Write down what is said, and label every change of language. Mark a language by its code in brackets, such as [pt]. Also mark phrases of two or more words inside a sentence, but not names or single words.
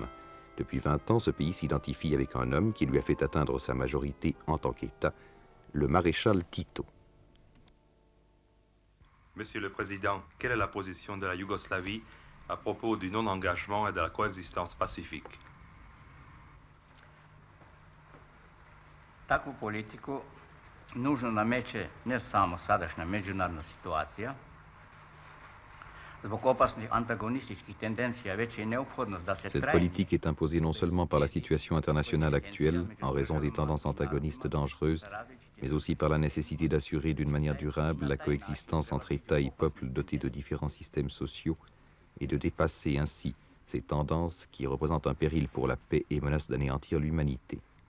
[fr] Depuis 20 ans, ce pays s'identifie avec un homme qui lui a fait atteindre sa majorité en tant qu'État, le maréchal Tito. Monsieur le Président, quelle est la position de la Yougoslavie à propos du non-engagement et de la coexistence pacifique? [sr] Takvu politiku nužno nameće ne samo sadašnja međunarodna situacija, zbog opasnih antagonističkih tendencija već je neophodnost da se [fr] Cette politique est imposée non seulement par la situation internationale actuelle, en raison des tendances antagonistes dangereuses, mais aussi par la nécessité d'assurer d'une manière durable la coexistence entre États et peuples dotés de différents systèmes sociaux et de dépasser ainsi ces tendances qui représentent un péril pour la paix et menacent d'anéantir l'humanité.